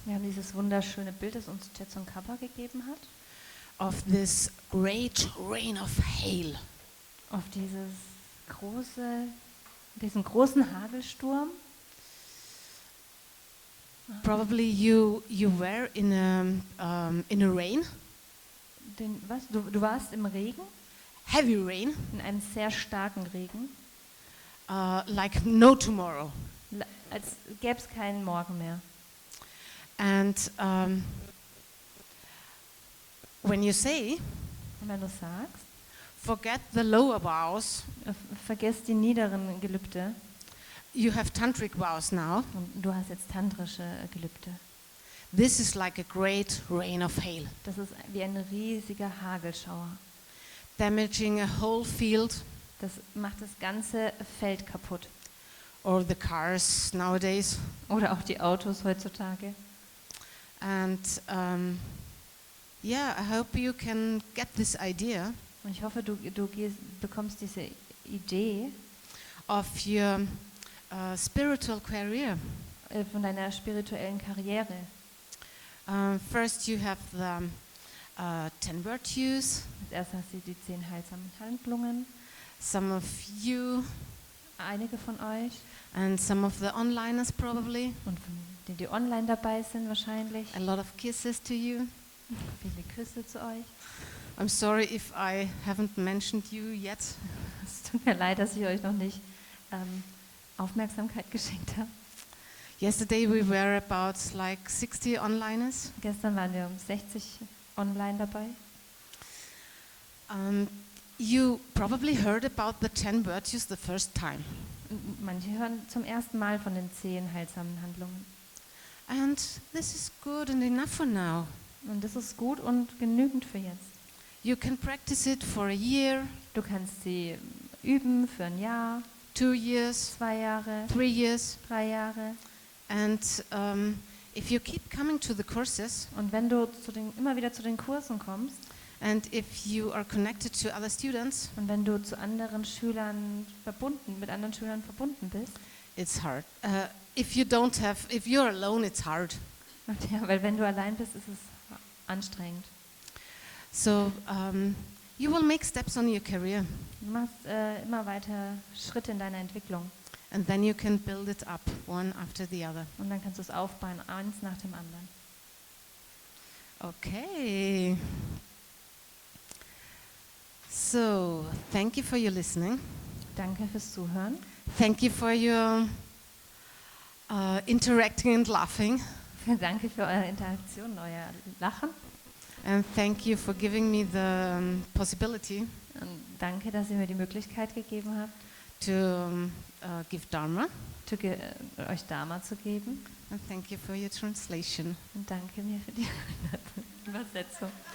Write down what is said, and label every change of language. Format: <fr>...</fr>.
<de>Wir haben dieses wunderschöne Bild, das uns Tsongkhapa gegeben hat,</de> <en>of this great rain of hail.</en> <de>auf diesen großen Hagelsturm.</de> <en>Probably you were in a rain,</en> <de>Du warst im Regen,</de> <en>heavy rain,</en> <de>in einem sehr starken Regen,</de> <en>like no tomorrow.</en> <de>als gäbe es keinen Morgen mehr.</de> <en>And when you say,</en> <de>Und wenn du sagst,</de> <en>forget the lower vows,</en> <de>vergiss die niederen Gelübde</de> <en>you have tantric vows now.</en> <de>und du hast jetzt tantrische Gelübde.</de> <en>This is like a great rain of hail,</en> <de>Das ist wie ein riesiger Hagelschauer.</de> <en>damaging a whole field</en> <de>Das macht das ganze Feld kaputt.</de> <en>or the cars nowadays.</en> <de>Oder auch die Autos heutzutage.</de> <en>And I hope you can get this idea</en> <de>Und ich hoffe, du bekommst diese Idee</de> <en>of your spiritual career.</en> <de>Von deiner spirituellen Karriere.</de> <en>First you have the 10 virtues.</en> <de>Als erstes hast du die 10 heilsamen Handlungen.</de> <en>Some of you</en> <de>Einige von euch</de> <en>and some of the onliners probably.</en> <de>und von denen, die online dabei sind wahrscheinlich.</de> <en>A lot of kisses to you.</en> <de>Viele Küsse zu euch.</de> <en>I'm sorry if I haven't mentioned you yet.</en> <de>Es tut mir leid, dass ich euch noch nicht Aufmerksamkeit geschenkt habe.</de> <en>Yesterday we were about like 60 onliners.</en> <de>Gestern waren wir um 60 online dabei.</de> <en>You probably heard about the 10 virtues the first time.</en> <de>Manche hören zum ersten Mal von den 10 heilsamen Handlungen.</de> <en>And this is good and enough for now.</en> <de>Und das ist gut und genügend für jetzt.</de> <en>You can practice it for a year,</en> <de>Du kannst sie üben für ein Jahr,</de> <en>2 years,</en> <de>2 Jahre,</de> <en>3 years.</en> <de>3 Jahre.</de> <en>And if you keep coming to the courses,</en> <de>Und wenn du immer wieder zu den Kursen kommst</de> <en>and if you are connected to other students,</en> <de>und wenn du zu anderen Schülern mit anderen Schülern verbunden bist,</de> <en>it's hard. If you're alone, it's hard.</en> <de>ja, weil wenn du allein bist, ist es anstrengend.</de> <en>So you will make steps on your career,</en> <de>Du machst immer weiter Schritte in deiner Entwicklung</de> <en>and then you can build it up one after the other.</en> <de>und dann kannst du es aufbauen, eins nach dem anderen. Okay.</de> <en>So, thank you for your listening.</en> <de>Danke fürs Zuhören.</de> <en>Thank you for your interacting and laughing.</en> <de>Danke für eure Interaktion, euer Lachen.</de> <en>And thank you for giving me the possibility</en> <de>Und danke, dass ihr mir die Möglichkeit gegeben habt,</de> <en>to give Dharma.</en> <de>Euch Dharma zu geben.</de> <en>And thank you for your translation.</en> <de>Und danke mir für die Übersetzung.</de>